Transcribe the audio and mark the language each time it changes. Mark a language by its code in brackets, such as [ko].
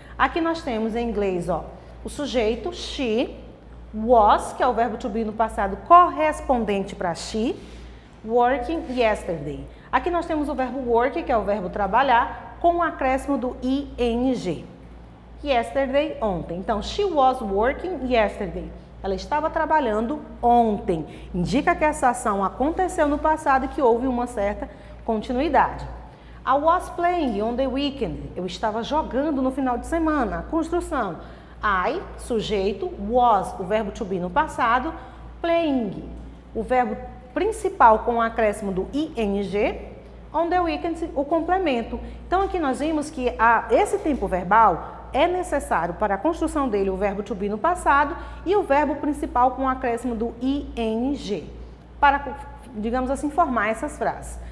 [pt] Aqui nós temos em inglês, ó, o sujeito she, was, que é o verbo to be no passado correspondente para she, [en] working yesterday. [pt] Aqui nós temos o verbo work, que é o verbo trabalhar, com o acréscimo do ing. Yesterday, ontem. [en] Então, she was working yesterday. [pt] Ela estava trabalhando ontem. Indica que essa ação aconteceu no passado e que houve uma certa continuidade. [en] I was playing on the weekend. [pt] Eu estava jogando no final de semana. A construção. I, sujeito, was, o verbo to be no passado, playing, o verbo principal com o acréscimo do ing, on the weekend, o complemento. Então aqui nós vimos que esse tempo verbal é necessário para a construção dele o verbo to be no passado e o verbo principal com o acréscimo do ing, para, digamos assim, formar essas frases.